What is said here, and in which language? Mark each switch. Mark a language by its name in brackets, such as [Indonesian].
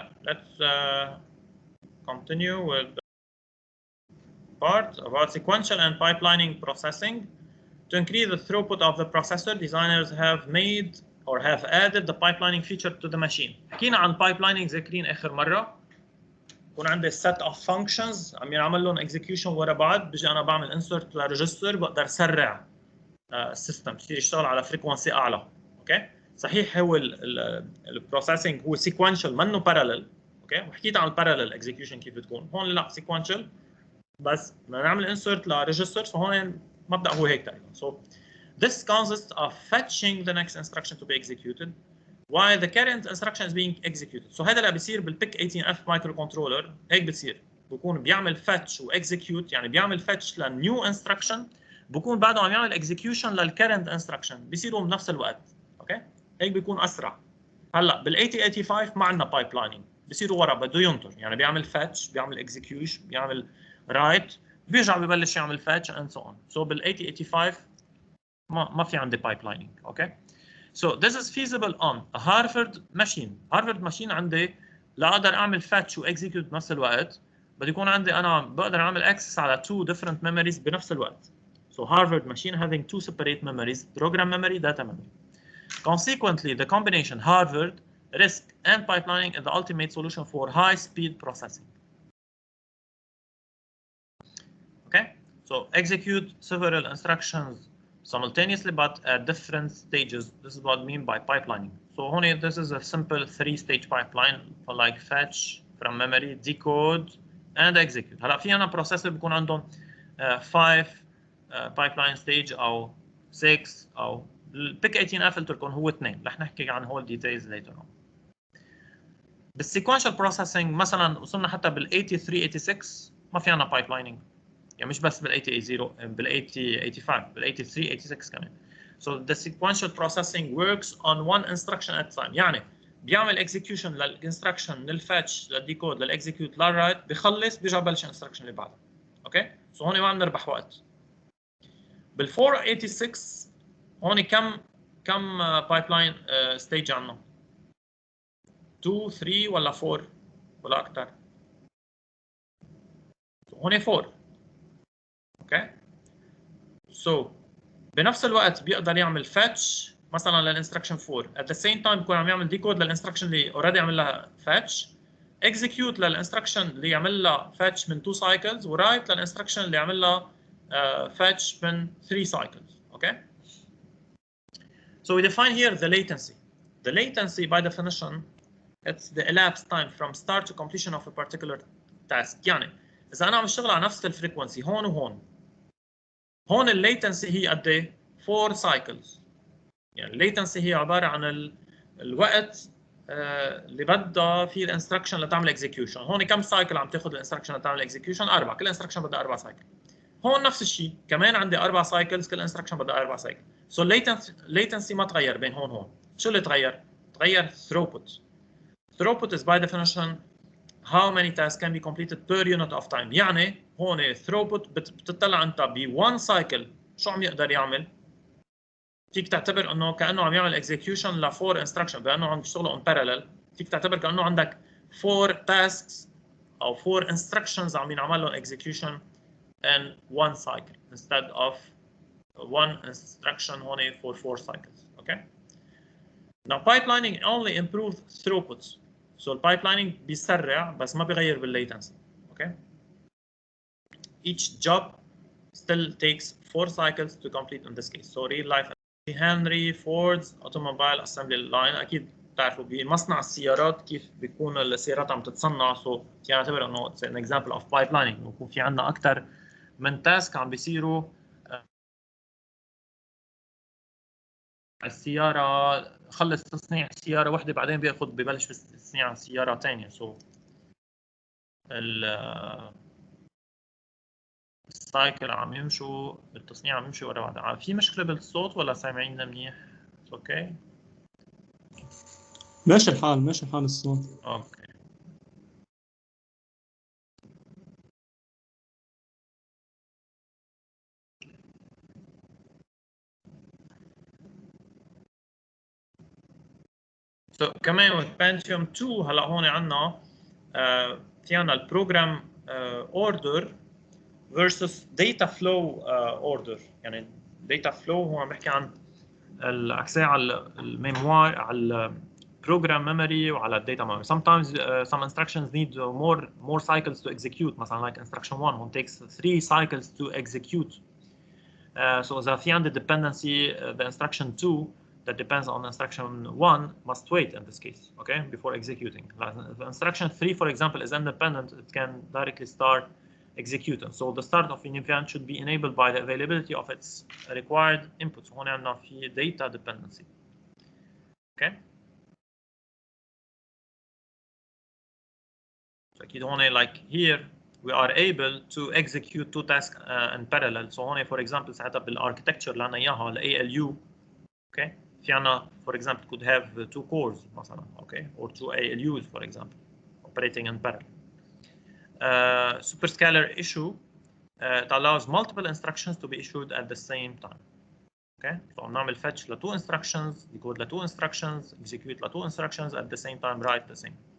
[English] Let's continue with the part about sequential and pipelining processing. To increase the throughput of the processor, designers have made or have added the pipelining feature to the machine. [Arabic] حكينا عن pipelining ذاكرين آخر مرة. يكون عندي [English] set of functions [Arabic] عم ينعمل لهم execution ورا بعض، بيجي أنا بعمل insert لريجستر، بقدر سرع السيستم يصير يشتغل على فريكونسي أعلى. أوكي؟ صحيح هو البروسيسنج هو sequential منه parallel. أوكي؟ وحكيت عن parallel execution كيف بتكون، هون لا sequential، بس بدنا نعمل insert لريجستر، فهون مبدأ هو هيك تقريبا. [English] So this consists of fetching the next instruction to be executed while the current instruction is being executed. [Arabic] So هذا اللي بيصير بالبيك 18F مايكرو كنترولر، هيك بتصير، بكون بيعمل fetch و execute، يعني بيعمل fetch للنيو instruction، بكون بعده عم يعمل execution للcurrent instruction، بيصيروا بنفس الوقت. اوكي، هيك بيكون اسرع. هلا بال 8085 ما عندنا بايب بيصيروا ورا، بده ينطر، يعني بيعمل fetch، بيعمل execution، بيعمل write، بيرجع ببلش يعمل fetch [English] and so on. [Arabic] So بال 8085 ما في عندي pipelining. اوكي، [English] so this is feasible on a Harvard machine [Arabic] عندي لا اقدر اعمل fetch و execute بنفس الوقت، بدي يكون عندي انا بقدر اعمل access على [English] two different memories [Arabic] بنفس الوقت. [English] So Harvard machine having two separate memories, program memory, data memory. Consequently, the combination Harvard, RISC, and pipelining is the ultimate solution for high-speed processing. Okay, so execute several instructions simultaneously but at different stages. This is what I mean by pipelining. So honey, this is a simple three-stage pipeline for like fetch from memory, decode, and execute. [Arabic] هلا في أنا processor بيكون عندهم 5 pipeline stage أو 6 أو البيك 18F قلت لكم هو 2، رح نحكي عن هول details later on. بالsequential processing مثلا وصلنا حتى بال 83 86 ما في عنا pipelining، يعني مش بس بال 8080 بال 8085 بال 83 86 كمان. [English] So the sequential processing works on one instruction at a time، [Arabic] يعني بيعمل execution للinstruction للfetch للديكود للاكزيكيوت للرايت، بخلص بيرجع ببلش الانستركشن اللي بعده. اوكي، سو هون ما عم نربح وقت. بال 486 هون كم بايبلاين ستيج عندنا؟ 2 3 ولا 4 ولا اكثر؟ هون 4. اوكي، سو بنفس الوقت بيقدر يعمل fetch مثلا للانستركشن 4 [English] at the same time [Arabic] بيكون عم يعمل ديكود للانستركشن اللي اوريدي عمل لها fetch، execute للانستركشن اللي يعمل لها fetch من 2 cycles، ورايت للانستركشن اللي يعمل لها fetch من 3 cycles. [English] okay, so we define here the latency. The latency by definition it's the elapsed time from start to completion of a particular task. [Arabic] يعني اذا انا عم اشتغل على نفس الفريكونسي هون وهون، هون الليتنسي هي قد ايه؟ 4 cycles. يعني الليتنسي هي عباره عن الوقت اللي بدها فيه الانستركشن لتعمل اكزيكيوشن. هون كم سايكل عم تاخذ الانستركشن لتعمل اكزيكيوشن؟ 4، كل انستركشن بدها 4 سايكل. هون نفس الشيء كمان عندي 4 سايكلز، كل انستركشن بدها 4 سايكل. سو latency ما تغير بين هون. شو اللي تغير؟ تغير throughput. Throughput is by definition how many tasks can be completed per unit of time. يعني هون throughput بتطلع انت ب 1 سايكل شو عم يقدر يعمل. فيك تعتبر انه كانه عم يعمل execution ل 4 instruction، بانه عم يشتغلوا [English] on parallel. [Arabic] فيك تعتبر كانه عندك 4 tasks او 4 instructions عم ينعمل لهم execution [English] in 1 cycle instead of 1 instruction [Arabic] هون [English] for 4 cycles. Okay. Now pipelining only improves throughput. [Arabic] So البايبلايننج بيسرع بس ما بيغير بالليتنسي. [English] Okay. Each job still takes 4 cycles to complete in this case. So real life Henry Ford's automobile assembly line. [Arabic] اكيد بتعرفوا بمصنع السيارات كيف بيكون السيارات عم تتصنع. [English] So [Arabic] يعني نعتبر انه [English] it's an example of pipelining. [Arabic] بيكون في عندنا اكثر من تاسك عم بيصيروا. السيارة خلص تصنيع سيارة واحدة بعدين ببلش بتصنيع سيارة ثانية. So السايكل عم يمشوا التصنيع عم يمشي ورا بعض. في مشكلة بالصوت ولا سامعيننا منيح؟ اوكي. ماشي الحال الصوت. اوكي. So كمان Pentium 2 هلا هون عندنا في عندنا البروجرام اوردر [English] versus data flow order. [Arabic] يعني data flow هو عم بحكي عن الاكسس على الميموار على البروجرام ميموري وعلى الداتا memory. [English] Sometimes some instructions need more cycles to execute. مثلا like instruction 1 who takes 3 cycles to execute. So إذا في عندي dependency the instruction 2 that depends on instruction 1 must wait in this case, okay, before executing. The instruction 3, for example, is independent. It can directly start executing. So the start of an event should be enabled by the availability of its required inputs. [Arabic] هون عندنا في data dependency. [English] Okay. So [Arabic] أكيد هون [English] like here we are able to execute 2 tasks in parallel. [Arabic] So هون [English] for example [Arabic] ساعتها بالarchitecture اللي عندنا إياها ال ALU. [English] Okay. [Arabic] في عنا [English] for example could have 2 cores مثلا, okay, or 2 ALUs for example operating in parallel. Superscalar issue it allows multiple instructions to be issued at the same time. Okay, so نعمل fetch ل 2 instructions, decode ل 2 instructions, execute ل 2 instructions at the same time, write the same.